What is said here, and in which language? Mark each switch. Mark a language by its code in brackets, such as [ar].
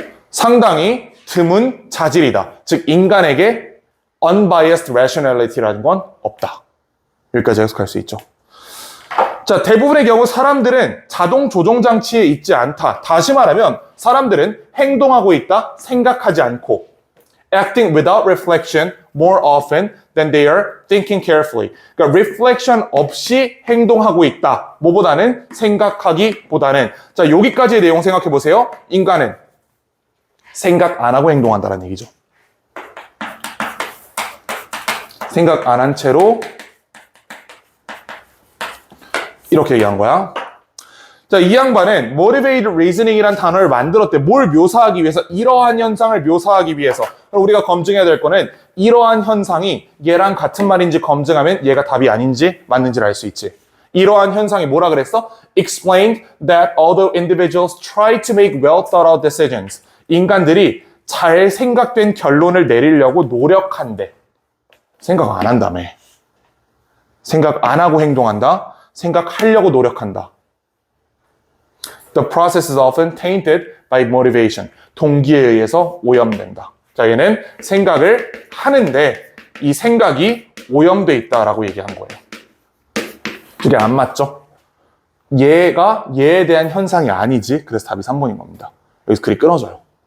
[ko] 상당히 드문 자질이다. 즉 인간에게 [en] unbiased rationality [ko] 라는 건 없다. 여기까지 해석할 수 있죠. 자, 대부분의 경우 사람들은 자동 조종 장치에 있지 않다. 다시 말하면 사람들은 행동하고 있다, 생각하지 않고 [en] acting without reflection more often than they are thinking carefully. [ko] 그러니까 reflection 없이 행동하고 있다. 뭐보다는 생각하기보다는. 자, 여기까지의 내용 생각해 보세요. 인간은 생각 안 하고 행동한다는 얘기죠. 생각 안 한 채로 이렇게 얘기한 거야. 자, 이 양반은 motivated reasoning이라는 단어를 만들었대. 뭘 묘사하기 위해서? 이러한 현상을 묘사하기 위해서. 우리가 검증해야 될 거는 이러한 현상이 얘랑 같은 말인지 검증하면 얘가 답이 아닌지 맞는지를 알 수 있지. 이러한 현상이 뭐라 그랬어? [en] Explained that although individuals try to make well thought out decisions, [ko] 인간들이 잘 생각된 결론을 내리려고 노력한대. 생각 안 한다며. 생각 안 하고 행동한다. 생각하려고 노력한다. [en] The process is often tainted by motivation. [ko] 동기에 의해서 오염된다. 자, 얘는 생각을 하는데 이 생각이 오염돼 있다라고 얘기한 거예요. 그게 안 맞죠? 얘가 얘에 대한 현상이 아니지. 그래서 답이 3번인 겁니다. 여기서 글이 끊어져요.